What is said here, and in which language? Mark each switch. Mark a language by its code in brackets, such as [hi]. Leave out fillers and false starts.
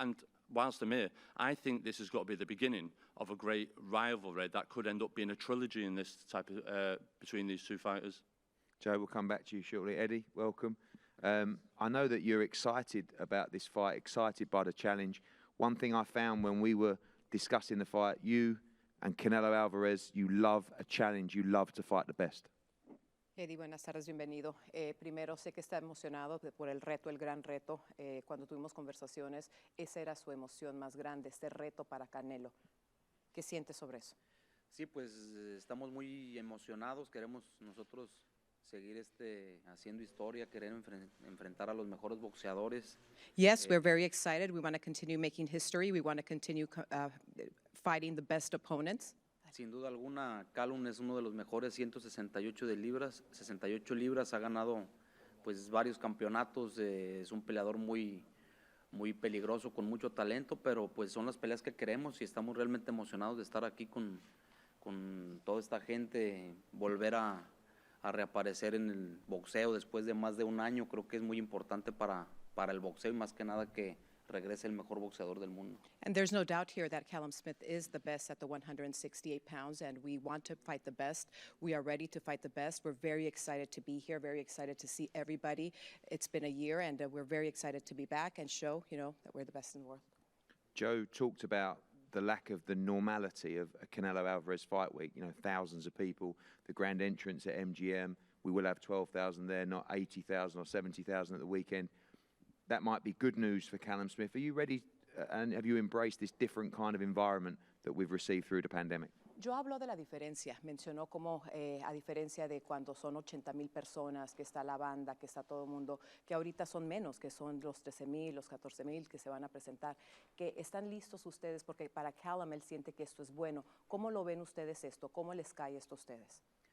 [en] And whilst I'm here, I think this has got to be the beginning of a great rivalry that could end up being a trilogy in this type of between these two fighters. Joe, we'll come back to you shortly. Eddie, welcome. I know that you're excited about this fight, excited by the challenge. One thing I found when we were discussing the fight, you and Canelo Alvarez, you love a challenge, you love to fight the best. [es] Eddie, buenas tardes, bienvenido. Primero, sé que está emocionado por el reto, el gran reto. Cuando tuvimos conversaciones, esa era su emoción más grande, este reto para Canelo. ¿Qué sientes sobre eso? Sí, pues estamos muy emocionados, queremos nosotros seguir haciendo historia, querer enfrentar a los mejores boxeadores. [en] Yes, we're very excited. We want to continue making history. We want to continue fighting the best opponents. [es] Sin duda alguna, Callum es uno de los mejores 168 libras, 68 libras, ha ganado pues varios campeonatos, es un peleador muy peligroso, con mucho talento, pero pues son las peleas que queremos y estamos realmente emocionados de estar aquí con toda esta gente, volver a reaparecer en el boxeo después de más de un año. Creo que es muy importante para el boxeo y más que nada que regrese el mejor boxeador del mundo. [en] And there's no doubt here that Callum Smith is the best at the 168 pounds, and we want to fight the best. We are ready to fight the best. We're very excited to be here, very excited to see everybody. It's been a year, and we're very excited to be back and show, that we're the best in the world. Joe talked about the lack of the normality of a Canelo Alvarez fight week. Thousands of people, the grand entrance at MGM. We will have 12,000 there, not 80,000 or 70,000 at the weekend. That might be good news for Callum Smith. Are you ready and have you embraced this different kind of environment that we've received through the pandemic? [es] Yo hablo de la diferencia, mencionó como a diferencia de cuando son 80,000 personas, que está la banda, que está todo el mundo, que ahorita son menos, que son los 13,000, los 14,000 que se van a presentar, que están listos ustedes porque para Callum él siente que esto es bueno. ¿Cómo lo ven ustedes esto? ¿Cómo les cae esto a ustedes?